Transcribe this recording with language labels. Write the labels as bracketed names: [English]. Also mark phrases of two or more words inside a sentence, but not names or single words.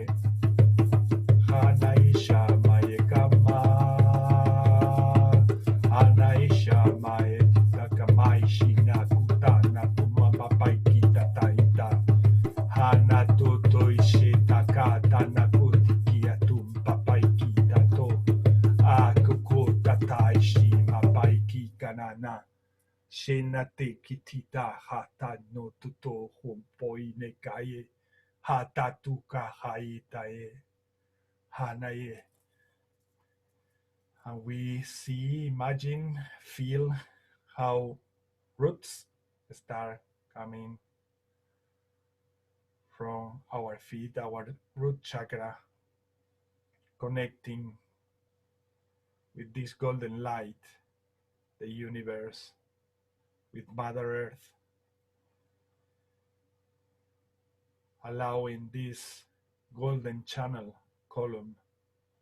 [English] Hanaisha mae kama. Hanaisha mae. Takamaishi nakutana kumapapaiki tataita. Hana totoishe takata nakutikia tumpapaiki tato. Tatai mapaiki kanana. Shenate kitita hata no tuto humpoi nekaye. Hata tuka haitae. Hanaye. And we see, imagine, feel how roots start coming from our feet, our root chakra, connecting with this golden light, the universe, with Mother Earth, allowing this golden channel column